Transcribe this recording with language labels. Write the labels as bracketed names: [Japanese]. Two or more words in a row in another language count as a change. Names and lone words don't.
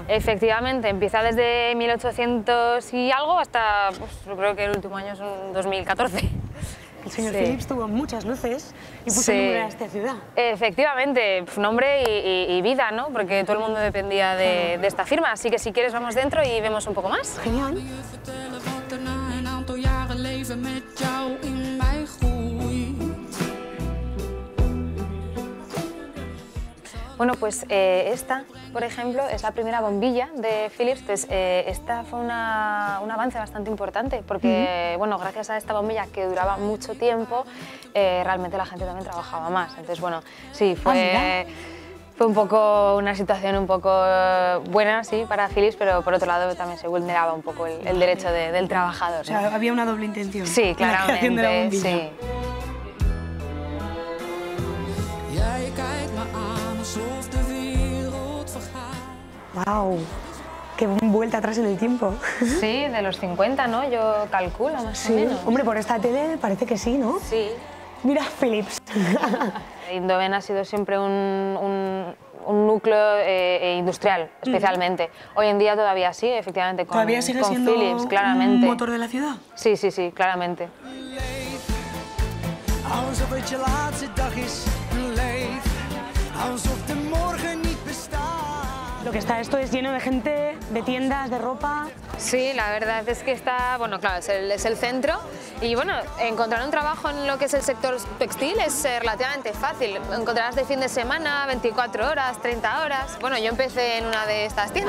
[Spanish] Efectivamente, empieza desde 1800 y algo hasta, pues, yo creo que el último año es 2014. El señor Sí. Philips tuvo muchas luces y puso Sí. nombre a esta ciudad. Efectivamente, nombre y vida, ¿no? Porque todo el mundo dependía de esta firma, así que si quieres vamos dentro y vemos un poco más. Genial. [Dutch] vertellen wat er na een aantal jaren leven met jou in mij groeit. [Spanish] Bueno, pues esta, por ejemplo, es la primera bombilla de Philips. Pues, esta fue un avance bastante importante porque, bueno, gracias a esta bombilla que duraba mucho tiempo, realmente la gente también trabajaba más. Entonces, bueno, sí, fue un poco una situación un poco buena, sí, para Philips, pero por otro lado también se vulneraba un poco el derecho del trabajador, O sea, ¿no? había una doble intención. Sí, en la creación de la claramente, bombilla. sí. [Dutch] Jij kijkt me aan alsof de wereld vergaat. [Spanish] ¡Wow! ¡Qué vuelta atrás en el tiempo! Sí, de los 50, ¿no? Yo calculo más o Sí, menos. hombre, por esta tele parece que sí, ¿no? Sí. Mira, Philips. Eindhoven ha sido siempre un núcleo industrial, especialmente. Hoy en día todavía sí, efectivamente, con, ¿Todavía sigue con siendo Philips, un claramente. motor de la ciudad? Sí, sí, sí, claramente. [Dutch] Alsof het je laatste dag is, leef. Alsof de morgen niet bestaat. [Spanish] Lo que está esto es lleno de gente, de tiendas, de ropa. Sí, la verdad es que está, bueno, claro, es el centro y bueno, encontrar un trabajo en lo que es el sector textil es relativamente fácil. Encontrarás de fin de semana, 24 horas, 30 horas. Bueno, yo empecé en una de estas tiendas.